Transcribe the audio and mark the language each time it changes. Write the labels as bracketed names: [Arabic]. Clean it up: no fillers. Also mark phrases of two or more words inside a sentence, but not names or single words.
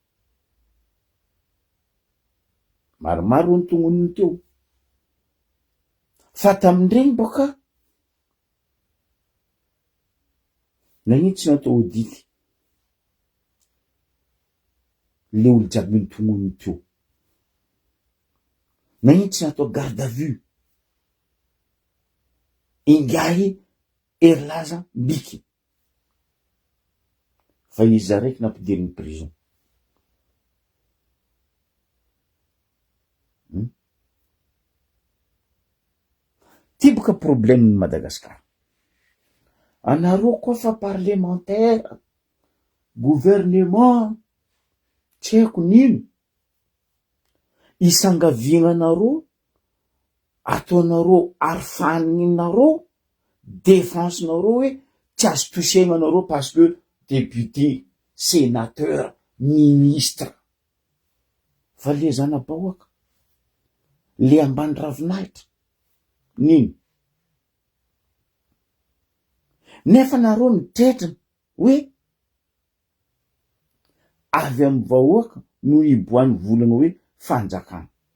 [Malagasy] Maromaro ny tongoniny teo fa tamindregny boka nagnino tsy natao audity le olo jiaby ny tongoniny teo, nagnino tsy natao [French] garde à vue [Malagasy] ingahy erilaza mbiky fa izy raiky nampidiriny prison. Ty boka problème ny Madagasikara. Anareo koa fa [French] parlementaire, gouvernement, [Malagasy] tsy haiko nino, isangavianareo, ataonareo arofaninareo, défense-nareo hoe tsy azo tosegnanareo [French] parce que député, sénateur, ministre. [Malagasy] Fa le zana-bahoaka, le ambany ravinahitra, nino? Nefa nareo mitrehitra hoe avy amin'ny vahoaka no iboahany volana hoe fanjakana.